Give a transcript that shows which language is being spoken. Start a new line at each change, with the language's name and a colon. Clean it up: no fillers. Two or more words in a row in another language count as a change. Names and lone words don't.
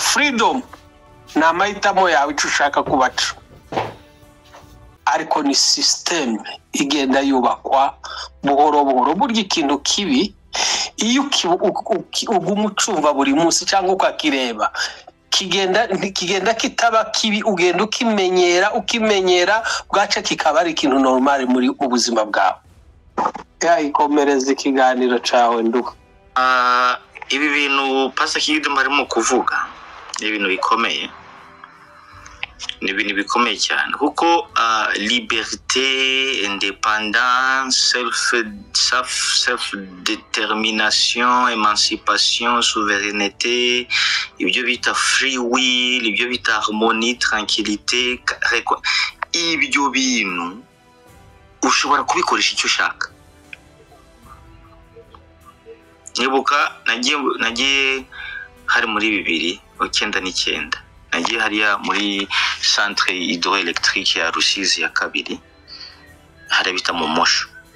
Kinyarwanda: freedom ni amahitamo yawe icyo ushaka kubaca ariko ni system igenda yubakwa buhoro buhoro burya ikintu kibi iyo uguma ucumva buri munsi cyangwa ukakireba kigenda kitaba kibi ugenda ukimenyera bwaca kikaba ari ikintu normal muri ubuzima bwawe ikomereza ikiganiro cawe nduka ibi bintu Pastor Kidum arimo kuvuga ni ibintu bikomeye cyane kuko
French: liberté, indépendance, self détermination, émancipation, souveraineté,
Kinyarwanda: ibyo bita
English: free will,
Kinyarwanda: ibyo bita
French: harmonie, tranquillité,
Kinyarwanda: ibyo bintu ushobora kubikoresha icyo ushaka. Nibuka nagiye hari muri 2009 nagiye hariya muri
French: centre hydroélectrique
Kinyarwanda: ya Rusizi ya kabiri hari bita mu Mosho.